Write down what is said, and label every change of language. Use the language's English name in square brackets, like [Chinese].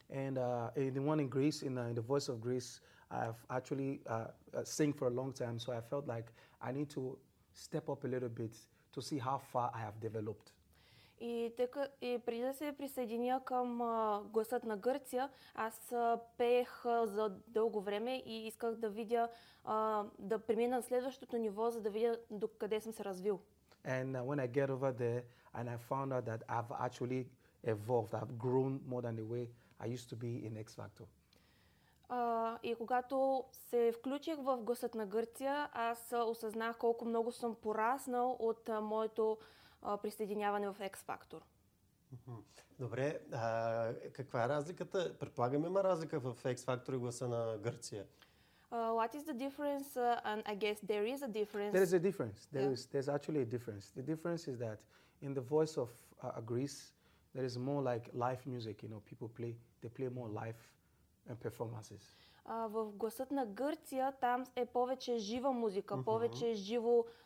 [English] And in the one in Greece, in the Voice of Greece, I've actually sing for a long time, so I felt like I need to step up a little bit to see how far I have developed. [Bulgarian] И преди да се присъединя към Гласът на Гърция, аз пеех за дълго време и исках да видя, да премина на следващото ниво, за да видя докъде съм се развил. [English] And when I get over there and I found out that I've actually evolved, I've grown more than the way I used to be in X Factor. [Bulgarian] И когато се включих в Гласът на Гърция, аз осъзнах колко много съм пораснал от моето присъединяване в X Factor. Добре, каква е разликата? Предполагам, има разлика в X Factor и Гласа на Гърция. [English] What is the difference? And I guess there is a difference. There is a difference. There's actually a difference. The difference is that in the Voice of Greece, there is more like live music, you know, people play, they play more live and performances. [Bulgarian] В Гласът на Гърция там е повече жива музика, повече живо